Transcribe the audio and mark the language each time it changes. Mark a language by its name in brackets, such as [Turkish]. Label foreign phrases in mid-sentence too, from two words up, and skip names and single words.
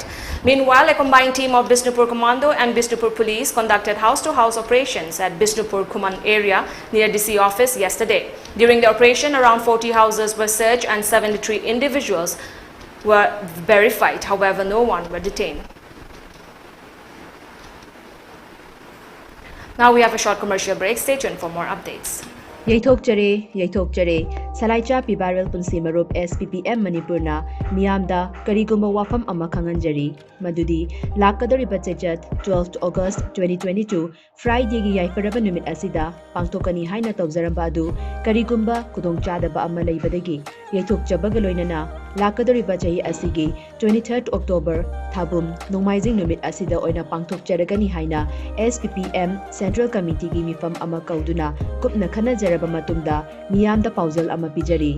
[English] Meanwhile, a combined team of Bishnupur Commando and Bishnupur Police conducted house-to-house operations at Bishnupur Kuman area near DC office yesterday. During the operation, around 40 houses were searched and 73 individuals were verified. However, no one were detained. Now we have a short commercial break. Stay tuned for more updates. [Manipuri] Yaithokjare, Salaicha Pibarel Punsi Marup SPPM Manipurna, Miamda, Kariguma Wafam Amakhanganjari, Madudi, Lakadari Bachajat, 12th August 2022, Friday Yaifaraba Numit Asida, Pangtokani Haina Tobzarambadu, Karigumba, Kudong Chadaba Amalay Badagi, Yaithokjabagaloinana, Lakadari Bajahi Asigi, 23rd October, Thabum, Nomaizing Numit Asida Oina Pangtok Jaragani Haina, SPPM Central Committee Mifam Amakauduna, Kupna Kana Matunda, Miyamda Pauzal Amapijari.